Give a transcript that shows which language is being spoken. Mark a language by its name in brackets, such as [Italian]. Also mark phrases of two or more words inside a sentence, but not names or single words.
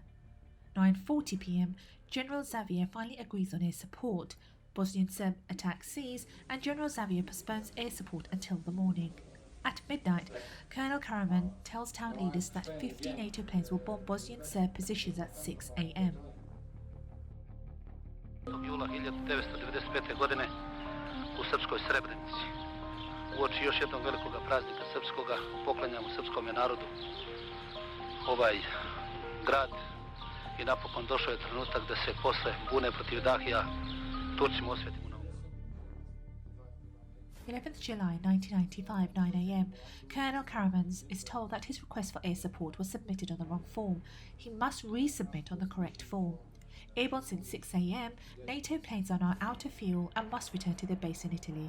[English] 9:40 pm. General Xavier finally agrees on air support. Bosnian Serb attack ceases and General Xavier postpones air support until the morning. At midnight, Colonel Karaman tells town leaders that 50 NATO planes will bomb Bosnian Serb positions at 6 am. [Serbian] Jula 1995. godine u srpskoj Srebrenici. Uoči još jednog velikog praznika srpskoga poklanjamo srpskom narodu ovaj grad i napokon došao je trenutak da se posle bune protiv Dahija Turcima osvetimo novom. [English] 11th July 1995, 9 am. Colonel Karaman is told that his request for air support was submitted on the wrong form. He must resubmit on the correct form. Airborne since 6 am, NATO planes are now out of fuel and must return to their base in Italy.